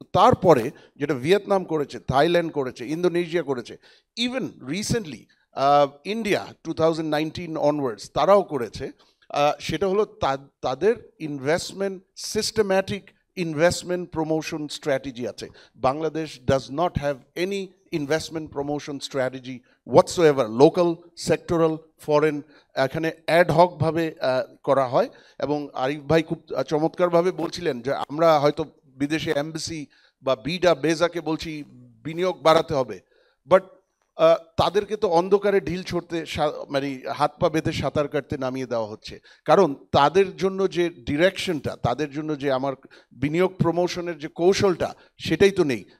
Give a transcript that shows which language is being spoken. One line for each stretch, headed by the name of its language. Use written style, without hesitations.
Bangla: তারপরে যেটা ভিয়েতনাম করেছে, থাইল্যান্ড করেছে, ইন্দোনেশিয়া করেছে, ইভেন রিসেন্টলি ইন্ডিয়া 2019 অনওয়ার্ডস তারাও করেছে, সেটা হলো তাদের investment systematic investment promotion strategy আছে।
English: Bangladesh does not have any investment promotion strategy whatsoever, local, sectoral, foreign,
Bangla: এখানে অ্যাড হক ভাবে করা হয়। এবং আরিফ ভাই খুব চমৎকারভাবে বলছিলেন যে আমরা হয়তো বিদেশে এমবাসি বা বিডা বেজাকে বলছি বিনিয়োগ বাড়াতে হবে, বাট তাদেরকে তো অন্ধকারে ঢিল ছড়তে মানে হাত পা বেঁধে সাঁতার কাটতে নামিয়ে দেওয়া হচ্ছে, কারণ তাদের জন্য যে ডিরেকশনটা, তাদের জন্য যে আমার বিনিয়োগ প্রমোশনের যে কৌশলটা, সেটাই তো নেই।